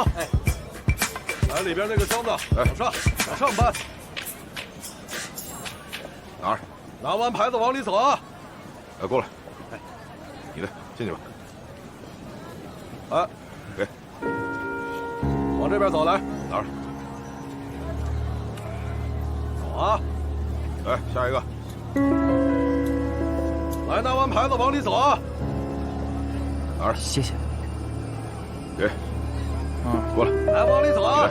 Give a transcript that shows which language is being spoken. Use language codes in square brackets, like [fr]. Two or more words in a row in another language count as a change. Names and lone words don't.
[zh] 哎，来里邊那個箱子，往上搬。哪兒？拿完牌子往里走啊！來，過來。哎，你的進去吧。哎，給。往這邊走來，哪兒？走啊！來，下一個。來，拿完牌子往里走啊！哪兒？謝謝。給。過來，來往里走啊！